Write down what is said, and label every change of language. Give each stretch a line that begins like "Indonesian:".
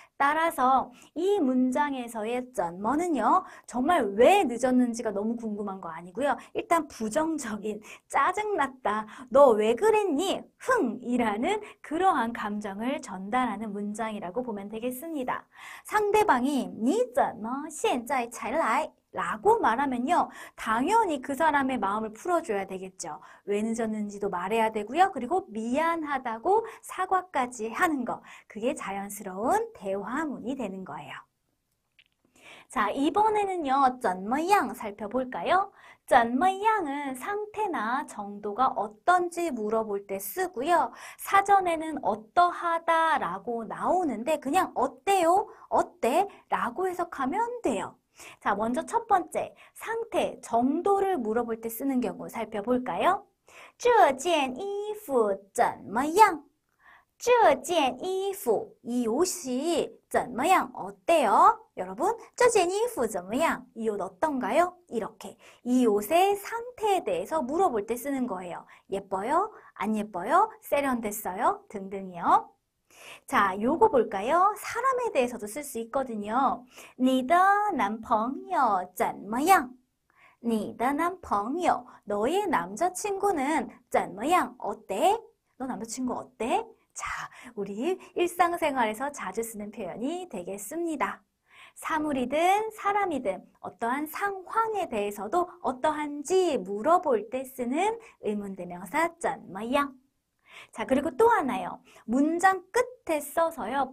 Korean: 따라서 이 문장에서의 怎么는요, 정말 왜 늦었는지가 너무 궁금한 거 아니고요. 일단 부정적인, 짜증났다, 너 왜 그랬니? 흥이라는 그러한 감정을 전달하는 문장이라고 보면 되겠습니다. 상대방이
Chinese: 你怎么现在才来?
Korean: 라고 말하면요, 당연히 그 사람의 마음을 풀어줘야 되겠죠. 왜 늦었는지도 말해야 되고요. 그리고 미안하다고 사과까지 하는 거, 그게 자연스러운 대화문이 되는 거예요. 자, 이번에는요, 怎么样 살펴볼까요? 怎么样은 상태나 정도가 어떤지 물어볼 때 쓰고요. 사전에는 어떠하다 라고 나오는데 그냥 어때요? 어때? 라고 해석하면 돼요. 자, 먼저 첫 번째, 상태, 정도를 물어볼 때 쓰는 경우 살펴볼까요?
Chinese: 这件衣服怎么样? 这件衣服,
Korean: 이 옷이
Chinese: 怎么样?
Korean: 어때요? 여러분,
Chinese: 这件衣服怎么样?
Korean: 이 옷 어떤가요? 이렇게 이 옷의 상태에 대해서 물어볼 때 쓰는 거예요. 예뻐요? 안 예뻐요? 세련됐어요? 등등이요. 자, 요거 볼까요? 사람에 대해서도 쓸 수 있거든요.
Chinese: 你的男朋友怎么样? 你的男朋友,
Korean: 너의 남자친구는
Chinese: 怎么样?
Korean: 어때? 너 남자친구 어때? 자, 우리 일상생활에서 자주 쓰는 표현이 되겠습니다. 사물이든 사람이든 어떠한 상황에 대해서도 어떠한지 물어볼 때 쓰는 의문대명사 怎么样? 자, 그리고 또 하나요. 문장 끝에 써서요.